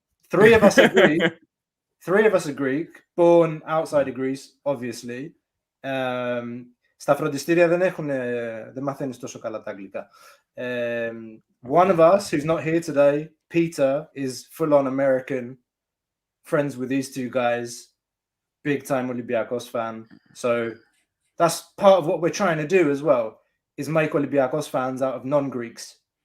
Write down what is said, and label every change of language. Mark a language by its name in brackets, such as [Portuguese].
[English] Three of us are Greek, born outside of Greece, obviously. [Greek] Στα φροντιστήρια δεν μαθαίνεις τόσο καλά τα αγγλικά. [English] One of us who's not here today, Peter, is full-on American friends with these two guys, big time Olympiakos fan. So that's part of what we're trying to do as well, is make Olympiakos fans out of non-Greeks.